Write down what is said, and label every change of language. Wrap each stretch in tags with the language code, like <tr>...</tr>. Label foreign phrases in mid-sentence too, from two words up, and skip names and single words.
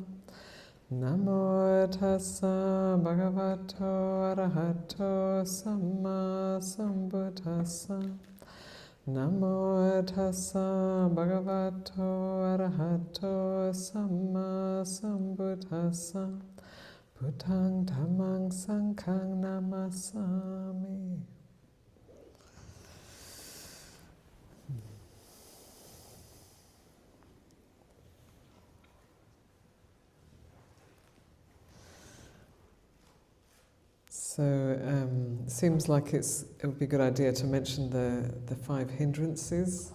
<pi>Namo tassa bhagavato arahato samma sambuddhassa. Namo tassa bhagavato arahato samma sambuddhassa. Buddhang dhammang sanghang namasami.</pi> <en>So, seems like it would be a good idea to mention the 5 hindrances.</en>